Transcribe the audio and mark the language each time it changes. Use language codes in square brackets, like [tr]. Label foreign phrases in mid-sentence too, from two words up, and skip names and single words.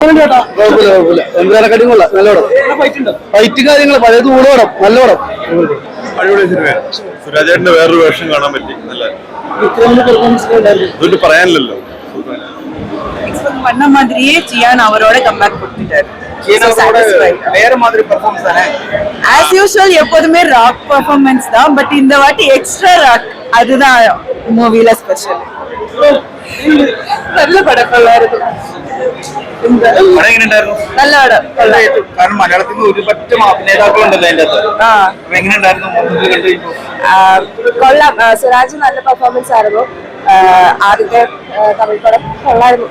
[ml] എന്തിനെക്കാട്ടും കൊള്ളാം. നല്ല പടം. ഫൈറ്റ് കാര്യങ്ങൾ പഴയത് കൂടെ പടം. നല്ല പടം. അടിപൊളി സിനിമയാണ്. സുരാജേട്ടന്റെ വേറൊരു വേഷം കാണാൻ പറ്റി. നല്ല ഇതൊന്നും പറയാനില്ലല്ലോ. [ta] பண்ண மாதிரியே சியான் அவரோட கம்பேக் கொடுத்துட்டாரு. வேற மாதிரி பெர்ஃபார்மன்ஸ் தானே. [en] as usual [ta] எப்போதுமே [en] rock performance [ta] தான், பட் இந்த வாட்டி [en] extra rock. [ta] அதுதான் மூவில ஸ்பெஷல். நல்ல படம். [ml] കൊള്ളായിരുന്നു. നല്ല പടം. കാരണം മലയാളത്തിൽ നിന്ന് ഒരു പറ്റം അഭിനേതാക്കളുണ്ടല്ലോ അതിന്റെ അകത്ത്. എങ്ങനെയുണ്ടായിരുന്നു? കൊള്ളാം. സുരാജ് നല്ല പെർഫോമൻസ് ആയിരുന്നു. ആദ്യത്തെ തമിഴ് പടം കൊള്ളായിരുന്നു.